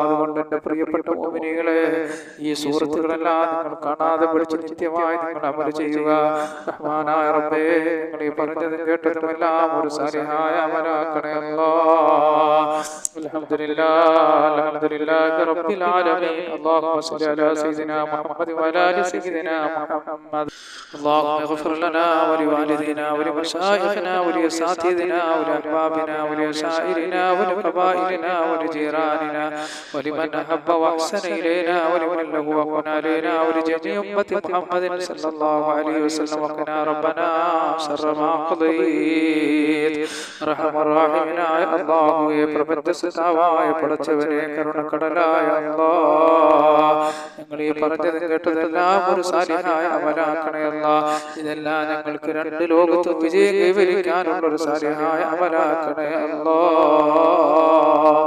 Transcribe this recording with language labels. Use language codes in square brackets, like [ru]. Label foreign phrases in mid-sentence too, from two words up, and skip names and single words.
[ml] അതുകൊണ്ട് എൻ്റെ പ്രിയപ്പെട്ട മുഅ്മിനീങ്ങളെ, ഈ സൂറത്തുകളെല്ലാം നിങ്ങൾ കാണാതെ പഠിച്ച് നിത്യമായി നിങ്ങൾ അമൽ ചെയ്യുക. റഹ്മാനായ റബ്ബേ, നിങ്ങൾ ഈ പറഞ്ഞതും കേട്ടതുമെല്ലാം ഒരു സാലിഹായ അമലാക്കണേ അല്ലാഹ്. [ar] الحمد لله رب العالمين. اللهم صل على سيدنا محمد وعلى آل سيدنا محمد വഅലാ ആലി സയ്യിദിനാ മുഹമ്മദ്. اللهم اغفر لنا ولوالدينا ولمشايخنا ولأساتذتنا ولأحبابنا ولأشائرنا ولقبائلنا ولجيراننا ولمن أحب وأحسن إلينا ولمن له وقنا علينا ولجميع أمة محمد صلى الله عليه وسلم. وقنا ربنا شر ما قضيت. أرحم الراحمين [ml] അല്ലാഹുവേ, പ്രപഞ്ചസൃഷ്ടാവായ പടച്ചവനെ, കരുണക്കടലായ അല്ലാഹ്, ഞങ്ങൾ ഈ പറഞ്ഞത് കേട്ടതെല്ലാം ഒരു സാലിഹായ അമലാക്കണേ അല്ലാഹ്. ഇതെല്ലാം ഞങ്ങൾക്ക് രണ്ട് ലോകത്തും വിജയം കൈവരിക്കാനുള്ള ഒരു സാലിഹായ അമലാക്കണേ അല്ലാഹ്.